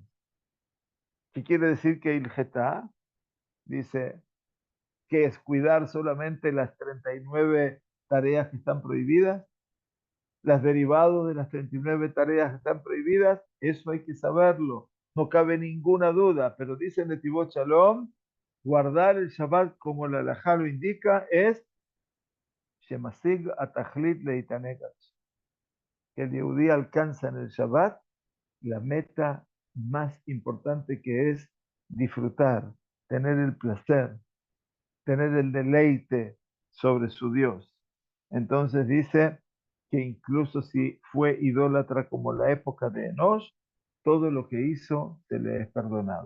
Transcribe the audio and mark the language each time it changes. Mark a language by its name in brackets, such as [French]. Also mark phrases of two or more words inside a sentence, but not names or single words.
[Spanish] ¿Qué quiere decir que Iljetá? Dice que es cuidar solamente las 39 tareas que están prohibidas, las derivados de las 39 tareas que están prohibidas, eso hay que saberlo, no cabe ninguna duda, pero dice Netivot Shalom, guardar el Shabbat como la halajá lo indica es [Hebrew] שמשיג את התכלית להתענג, [Spanish] que el Yehudí alcanza en el Shabbat la meta más importante, que es disfrutar, tener el placer, tener el deleite sobre su Dios. Entonces dice que incluso si fue idólatra como la época de Enosh, todo lo que hizo se le es perdonado.